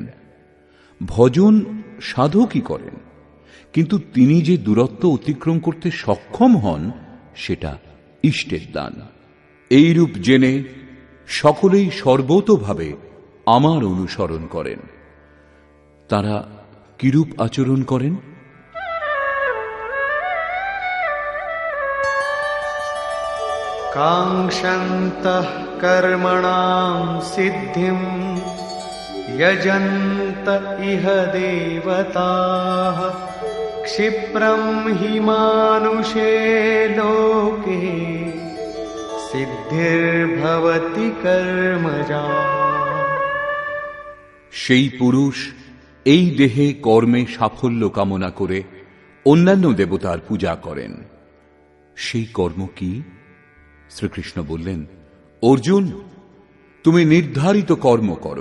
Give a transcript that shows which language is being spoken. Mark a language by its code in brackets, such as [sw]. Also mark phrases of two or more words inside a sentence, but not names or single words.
[bn] ভজন সাধকই করেন, কিন্তু তিনি যে দূরত্ব অতিক্রম করতে সক্ষম হন, সেটা ইষ্টের দান। এইরূপ জেনে সকলেই সর্বতোভাবে আমার অনুসরণ করেন। তারা কিরূপ আচরণ করেন? [sa] काङ्क्षन्तः कर्मणां सिद्धिं यजन्त इह देवताः क्षिप्रं हि मानुषे लोके सिद्धिर्भवति कर्मजा। [bn] সেই পুরুষ এই দেহে কর্মে সাফল্য কামনা করে অন্যান্য দেবতার পূজা করেন। সেই কর্ম কি? শ্রীকৃষ্ণ বললেন, অর্জুন, তুমি নির্ধারিত কর্ম করো।